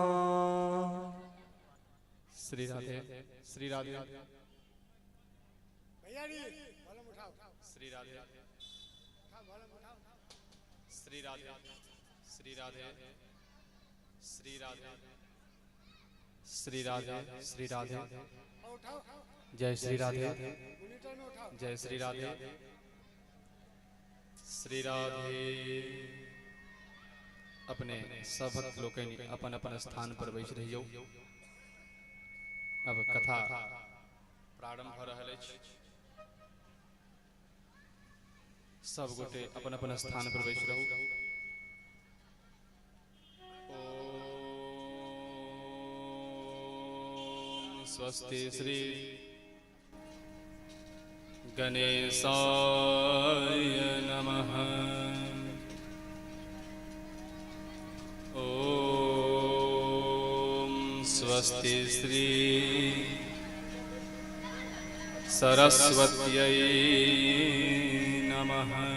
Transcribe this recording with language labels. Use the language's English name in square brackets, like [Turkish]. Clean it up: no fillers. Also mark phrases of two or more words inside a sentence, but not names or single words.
[Sanskrit] श्री राधे श्री राधे श्री राधे श्री राधे श्री राधे श्री राधे श्री राधे श्री राधे जय श्री राधे जय श्री राधे श्री राधे। [Maithili] अपने सभक्त लोकनि अपन अपन स्थान पर बैस रहियो। अब कथा प्रारंभ भ रहल अछि। सब गोटे अपन अपन स्थान पर बैस रहू। [Sanskrit] ओम स्वस्ति श्री गणेशाय नमः। ओम स्वस्ति श्री सरस्वत्यै नमः।